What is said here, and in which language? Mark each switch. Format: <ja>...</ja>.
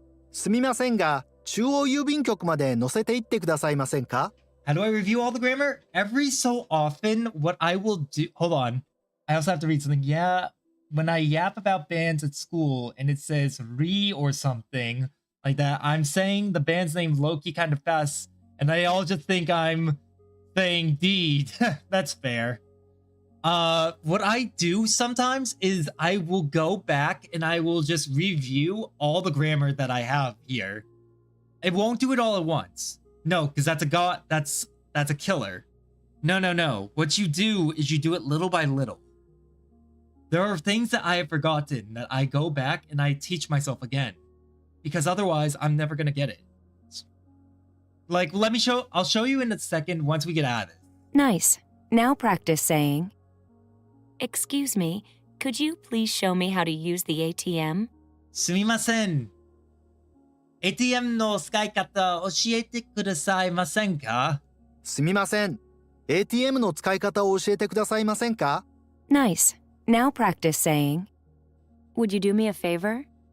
<ja>すみませんが、中央郵便局まで乗せて行ってくださいませんか？</ja> <en>How do I review all the grammar? Every so often, what I will do... Hold on. I also have to read something. Yeah, when I yap about bands at school and it says re or something like that, I'm saying the band's name Loki kind of fast, and they all just think I'm saying deed. That's fair. What I do sometimes is I will go back and I will just review all the grammar that I have here. It won't do it all at once. No, because that's a killer. No. What you do is you do it little by little. There are things that I have forgotten that I go back and I teach myself again. Because otherwise, I'm never gonna get it. Like, I'll show you in a second once we get out of this. Nice. Now practice saying, "Excuse me, could you please show me how to use the ATM?"</en> <ja>すみません。 ATM の使い方教えてくださいませんか？すみません。 ATM の使い方を教えてくださいませんか？</ja> <en>Nice. Now practice saying, "Would you do me a favor?"</en>